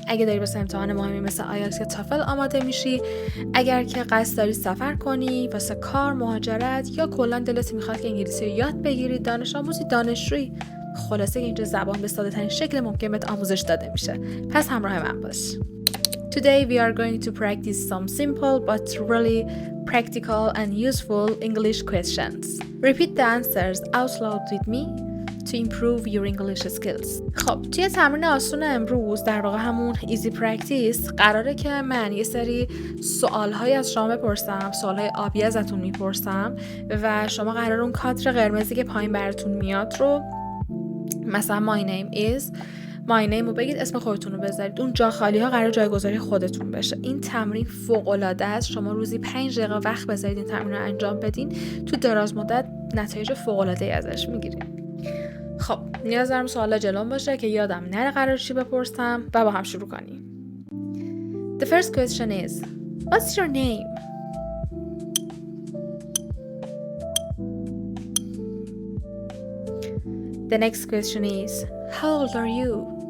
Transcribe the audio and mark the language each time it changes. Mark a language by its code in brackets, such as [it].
[fa] اگه داری واسه امتحان مهمی مثل آیلتس یا تافل آماده میشی، اگر که قصد داری سفر کنی واسه کار، مهاجرت یا کلا دلت میخواد که انگلیسی رو یاد بگیری، دانش آموزی، دانشجویی، خلاصه که اینجا زبان به ساده ترین شکل ممکن بهت آموزش داده میشه. پس همراه من باش. [en] Today we are going to practice some simple but really practical and useful English questions. Repeat the answers out loud with me to improve your English skills. [fa] خب توی تمرین آسون امروز، در واقع همون [en] easy practice، [fa] قراره که من یه سری سوال‌های از شما بپرسم، سوال‌های آبی ازتون میپرسم و شما قراره اون کادر قرمزی که پایین براتون میاد رو، مثلا [en] my name is my name [fa] رو بگید، اسم خودتون رو بذارید، اون جا خالی ها قرار جایگذاری خودتون بشه. این تمرین فوق العاده است. شما روزی 5 دقیقه وقت بذارید این تمرین رو انجام بدین، تو دراز مدت نتایج فوق العاده ای ازش میگیرید. خب نیاز دارم سوالا جلوم باشه که یادم نره قرار چی بپرسم و با هم شروع کنیم. [en] The first question is what's your name? The next question is how old are you?